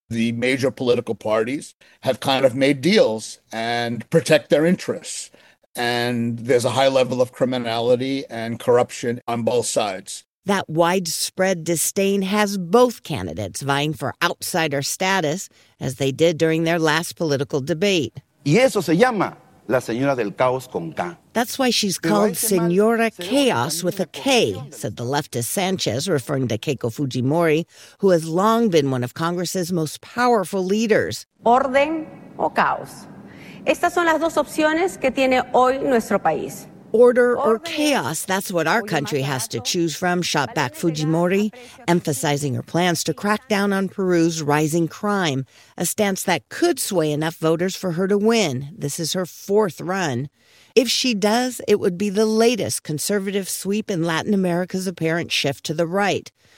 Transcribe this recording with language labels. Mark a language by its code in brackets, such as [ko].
[en] The major political parties have kind of made deals and protect their interests. And there's a high level of criminality and corruption on both sides. That widespread disdain has both candidates vying for outsider status, as they did during their last political debate. [es] Y eso se llama la señora del caos con K. [en] That's why she's called Señora Chaos with a K, said the leftist Sanchez, referring to Keiko Fujimori, who has long been one of Congress's most powerful leaders. [es] Orden o caos. Estas son las dos opciones que tiene hoy nuestro país. [en] Order or chaos, that's what our country has to choose from, shot back Fujimori, emphasizing her plans to crack down on Peru's rising crime, a stance that could sway enough voters for her to win. This is her fourth run. If she does, it would be the latest conservative sweep in Latin America's apparent shift to the right.